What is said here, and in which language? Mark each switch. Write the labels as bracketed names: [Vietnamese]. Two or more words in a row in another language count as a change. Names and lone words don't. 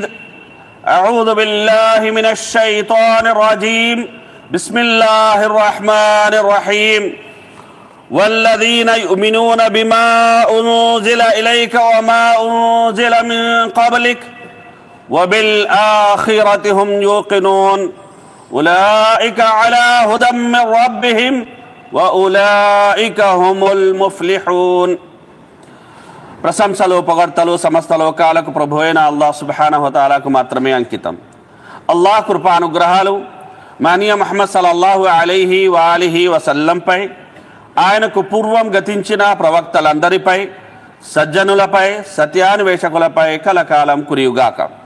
[Arabic] أعوذ بالله من الشيطان الرجيم بسم الله الرحمن الرحيم والذين يؤمنون بما أنزل إليك وما أنزل من قبلك وبالآخرة هم يوقنون أولئك على هدى من ربهم وأولئك هم المفلحون. [Telugu] ప్రశంసలు పొగడ్తలు సమస్త లోకాలకు ప్రభు అయిన అల్లాహ్ [Arabic] سبحانه وتعالى [Telugu] మాత్రమే అంకితం। అల్లాహ్ కృపానుగ్రహాలు మానియ ముహమ్మద్ [Arabic] صلى الله عليه وآله وسلم, [Telugu] ఆయనకు పూర్వం గతించిన ప్రవక్తలందరిపై, సజ్జనులపై, సత్యాన్వేషకులపై కలకాలం కురియుగాక।